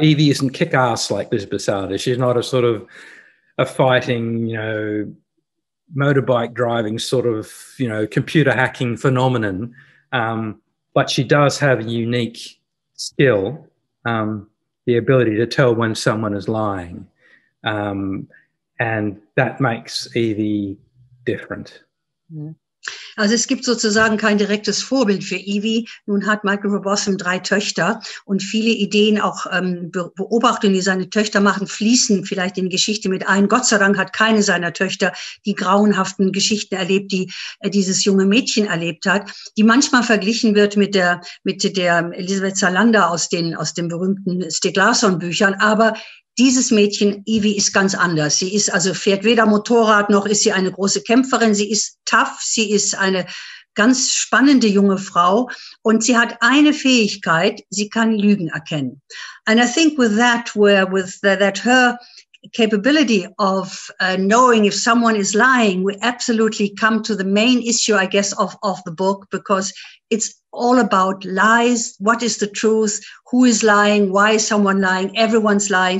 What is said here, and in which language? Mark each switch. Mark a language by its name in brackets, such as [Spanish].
[English] Evie isn't kick-ass like Lisbeth Salander. She's not a sort of a fighting, you know, motorbike driving sort of, you know, computer hacking phenomenon, but she does have a unique skill. The ability to tell when someone is lying. And that makes Evie different. [German] Also es gibt sozusagen kein direktes Vorbild für Evie. Nun hat Michael Robotham 3 Töchter und viele Ideen, auch Beobachtungen, die seine Töchter machen, fließen vielleicht in die Geschichte mit ein. Gott sei Dank hat keine seiner Töchter die grauenhaften Geschichten erlebt, die dieses junge Mädchen erlebt hat, die manchmal verglichen wird mit der Elisabeth Salander aus den berühmten Stieg Larsson-Büchern. Aber dieses Mädchen, Evie, ist ganz anders. Sie fährt weder Motorrad, noch ist sie eine große Kämpferin. Sie ist tough, sie ist eine ganz spannende junge Frau und sie hat eine Fähigkeit, sie kann Lügen erkennen. [English] And I think with that her capability of knowing if someone is lying, we absolutely come to the main issue, I guess, of the book, because it's all about lies. What is the truth? Who is lying? Why is someone lying? Everyone's lying.